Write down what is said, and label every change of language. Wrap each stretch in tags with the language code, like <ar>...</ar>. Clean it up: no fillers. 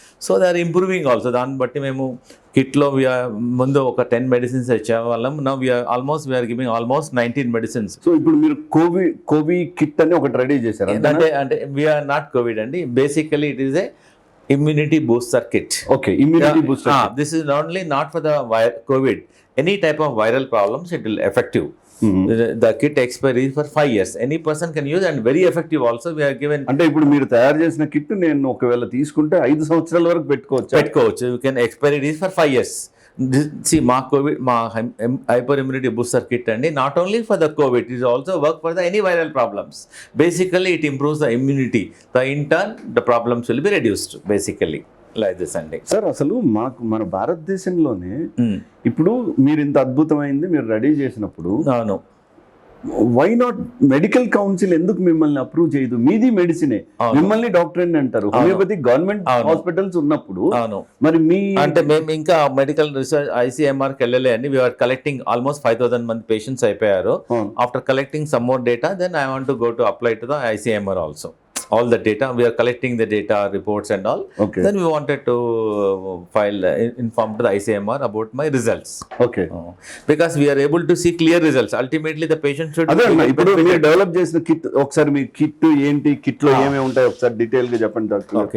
<en>So they are improving also.</en> <te>దాన్ని బట్టి మేము కిట్లో ముందు ఒక 10 medicines ఇచ్చేవాళ్ళం.</te> <en>Now we are giving almost 19 medicines.</en> <te>So ఇప్పుడు మీరు కోవిడ్ కిట్ అని ఒకటి రెడీ చేశారు</te> <en>అంటే we are not COVID అండి, basically it is a immunity booster kit. Okay, immunity booster kit. This is only not for the COVID. Any type of viral problems, it will effective. The kit expiry for 5 years. Any person can use and very effective also. We are given.</en> <te>అంటే ఇప్పుడు మీరు తయారు చేసిన kit నేను ఒకవేళ తీసుకుంటే 5 సంవత్సరాల వరకు పెట్టుకోవచ్చు.</te> <en>You can expiry is for 5 years. See, మా COVID,</en> <te>మా హైపర్ ఇమ్యూనిటీ బూస్టర్ కిట్ అండి,</te> <en>Not only for the COVID, it is also work for the any viral problems. Basically it improves the immunity, the in turn the problems will be reduced basically like this అండి.</en> <te>Sir అసలు మన భారతదేశంలోనే ఇప్పుడు మీరు ఇంత అద్భుతమైంది మీరు ready చేసినప్పుడు అవును, వై నాట్ మెడికల్ కౌన్సిల్ ఎందుకు మిమ్మల్ని అప్రూవ్ చేయదు? మీది మెడిసినే, మిమ్మల్ని డాక్టర్ అని అంటారు. హోమియోపతి గవర్నమెంట్ హాస్పిటల్స్ ఉన్నప్పుడు మరి మీ అంటే మేము ఇంకా మెడికల్ రీసెర్చ్ ICMRకి వెళ్ళలే అండి.</te> <en>we are collecting almost</en> <te>5,000 మంది పేషెంట్స్ అయిపోయారు.</te> <en>After collecting some more data, then I want to go to apply to the ICMR also. All the data, we are collecting the data, reports and all. Okay. Then we wanted to file, inform to the ICMR about my results. Okay. Because we are able to see clear results. Ultimately, the patient should.</en> <te>అదే ఇప్పుడు మీరు develop చేసిన kit ఒకసారి మీ kit ఏంటి, kit లో ఏమేమి ఉంటాయి ఒకసారి డీటెయిల్ గా చెప్పండి డాక్టర్.</te>